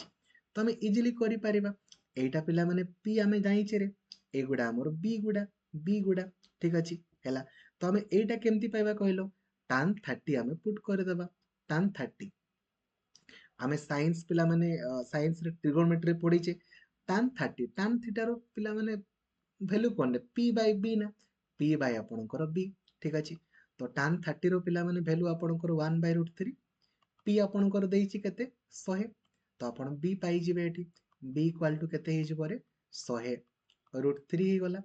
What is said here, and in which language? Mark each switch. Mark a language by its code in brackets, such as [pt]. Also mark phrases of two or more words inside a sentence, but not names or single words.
[or] ତ ଆମେ ଇଜିଲି କରିପାରିବା। ଏଇଟା ପିଲାମାନେ ପି ଆମେ ଜାଣିଛେ ରେ, ଏଗୁଡ଼ା ଆମର ବି ଗୁଡ଼ା। ଠିକ ଅଛି, ହେଲା। ତ ଆମେ ଏଇଟା କେମିତି ପାଇବା କହିଲ? tan 30 ଆମେ ପୁଟ୍ କରିଦେବା। tan 30 ଆମେ ସାଇନ୍ସ ପିଲାମାନେ ସାଇନ୍ସରେ ଟ୍ରିଗୋନୋମେଟ୍ରି ପଢିଛେ। tan 30 tan θ ର ପିଲାମାନେ ଭ୍ୟାଲୁ କ'ଣ? p/b ନା, p/ ଆପଣଙ୍କର b। ଠିକ ଅଛି, ତ tan 30 ର ପିଲାମାନେ ଭ୍ୟାଲୁ ଆପଣଙ୍କର 1/√3। p ଆପଣଙ୍କର ଦେଇଛି କେତେ? 100। ତ ଆପଣ b ପାଇଯିବେ ଏଠି। b [en] equal to [or] କେତେ ହେଇଯିବ ରେ? 100√3 ହେଇଗଲା।